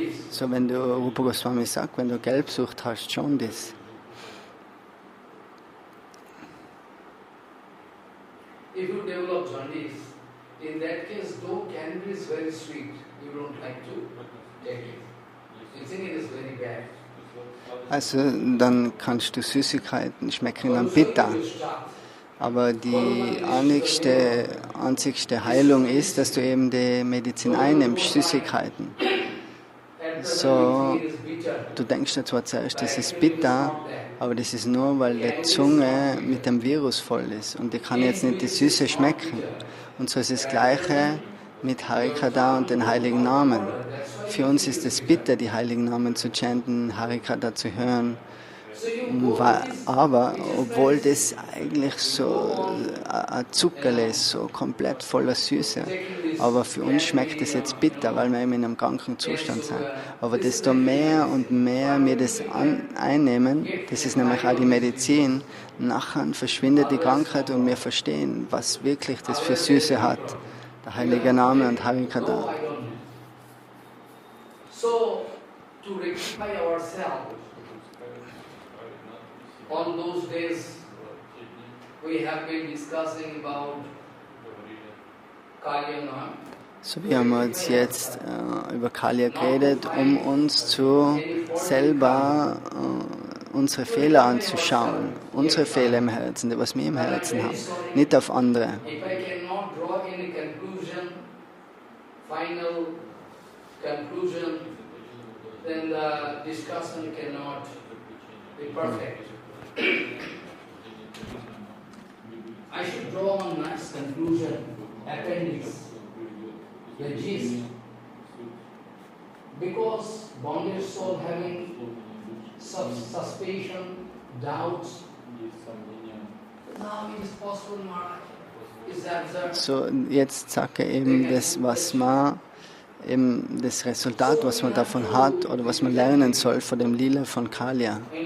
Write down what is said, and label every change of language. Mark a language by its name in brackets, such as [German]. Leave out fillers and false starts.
[German] So, wenn du, Rupa Goswami sagt, wenn du Gelbsucht hast, schon das. [English] If you develop jaundice, in that case, though candy is very sweet, you don't like to take it. You think it is very bad. [German] Also dann kannst du Süßigkeiten schmecken dann bitter. Aber die einzigste Heilung ist, dass du eben die Medizin einnimmst, Süßigkeiten. So, du denkst ja zwar zuerst, das ist bitter, aber das ist nur, weil die Zunge mit dem Virus voll ist und die kann jetzt nicht die Süße schmecken. Und so ist das Gleiche mit Harikatha und den heiligen Namen. Für uns ist es bitter, die heiligen Namen zu chanten, Harikatha zu hören. Aber obwohl das eigentlich so ein Zuckerl ist, so komplett voller Süße, aber für uns schmeckt es jetzt bitter, weil wir eben in einem kranken Zustand sind. Aber desto mehr und mehr wir das einnehmen, das ist nämlich auch die Medizin, nachher verschwindet die Krankheit und wir verstehen, was wirklich das für Süße hat. Der heilige Name und Harikatha. [English] So, to rectify ourselves, on those days we have been discussing about Kaliya Lila. [German] So, wir haben uns jetzt über Kaliya geredet, um uns selber unsere Fehler anzuschauen. Unsere Fehler im Herzen, was wir im Herzen haben, nicht auf andere. [English] If I cannot draw any conclusion, final conclusion, then the discussion cannot be perfect. I should draw one nice conclusion, appendix, the gist. Because bonded soul having suspicion, doubts, now it is possible, Maharaj. Is absurd. [German] So, jetzt sage ich eben das, was man, eben das Resultat, was man davon hat oder was man lernen soll von dem Lila von Kaliya.